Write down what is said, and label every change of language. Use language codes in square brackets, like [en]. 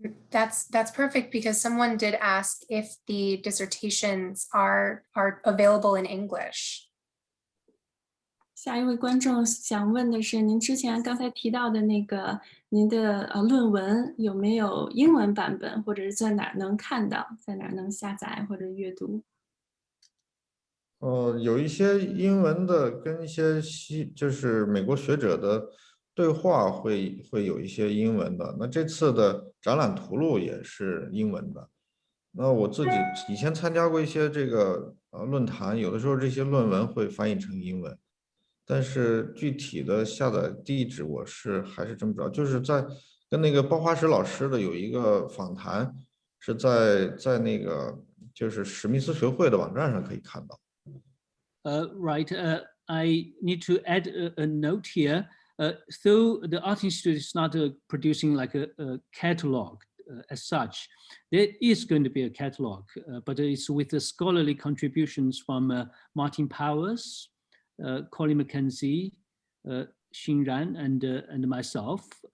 [en] That's perfect because someone did ask if the dissertations are available in English. [zh] 下一位观众想问的是，您之前刚才提到的那个您的论文有没有英文版本，或者是在哪能看到，在哪能下载或者阅读？有一些英文的跟一些就是美国学者的对话会有一些英文的。那这次的展览图录也是英文的。那我自己以前参加过一些这个论坛，有的时候这些论文会翻译成英文，但是具体的下载地址我还是真不知道。就是跟那个包花石老师的有一个访谈，是在那个就是史密斯学会的网站上可以看到。 [en] Right. I need to add a note here. Though the Art Institute is not producing like a catalog as such, there is going to be a catalog, but it's with the scholarly contributions from Martin Powers, Colin McKenzie, Xin Ran, and myself.